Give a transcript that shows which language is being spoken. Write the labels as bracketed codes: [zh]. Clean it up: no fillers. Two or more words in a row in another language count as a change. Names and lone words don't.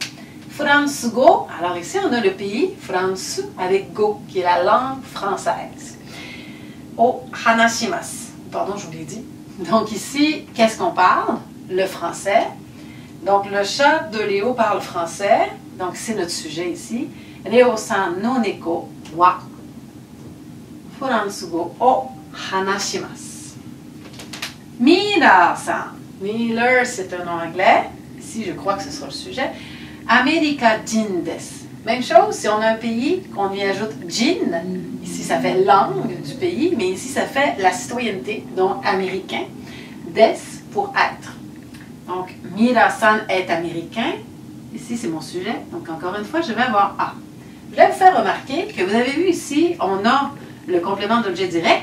[fr] France-go, alors ici, on a le pays, France, avec go, qui est la langue française. [ja] を話します, [fr] pardon, je vous l'ai dit. Donc, ici, qu'est-ce qu'on parle? Le français. Donc, le chat de Léo parle français. Donc, c'est notre sujet ici. [ja] レオさんの猫はフランス語を話します。 [fr] ミラーさん。ミラー c'est un nom anglais. Ici, je crois que ce sera le sujet. [ja] アメリカ人です。 [fr] Même chose, si on a un pays, qu'on y ajoute jin, ici ça fait langue du pays, mais ici ça fait la citoyenneté, donc américain. Des pour être. Donc, Mira-san est américain. Ici, c'est mon sujet. Donc, encore une fois, je vais avoir A. Je vais vous faire remarquer que vous avez vu ici, on a le complément d'objet direct.